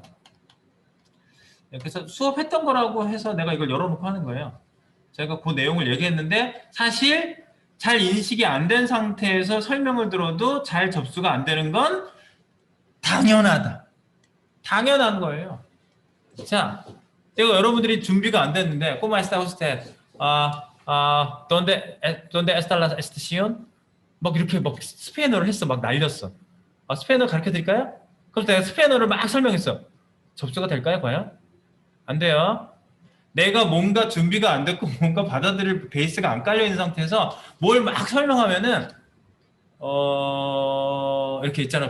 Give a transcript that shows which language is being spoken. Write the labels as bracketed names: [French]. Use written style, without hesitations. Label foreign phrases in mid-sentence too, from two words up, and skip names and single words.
[Korean] 네, 그래서 수업했던 거라고 해서 내가 이걸 열어놓고 하는 거예요. 제가 그 내용을 얘기했는데 사실 잘 인식이 안 된 상태에서 설명을 들어도 잘 접수가 안 되는 건 당연하다. 당연한 거예요. 자, 이거 여러분들이 준비가 안 됐는데 [Spanish] ¿Cómo está usted? ¿Dónde está la estación? [Korean] 막 이렇게 막 스페인어를 했어. 막 날렸어. 스페인어 가르쳐 드릴까요? 그럼 내가 스페인어를 막 설명했어. 접수가 될까요? 과연? 안 돼요. 내가 뭔가 준비가 안 됐고 뭔가 받아들일 베이스가 안 깔려 있는 상태에서 뭘 막 설명하면은 이렇게 있잖아.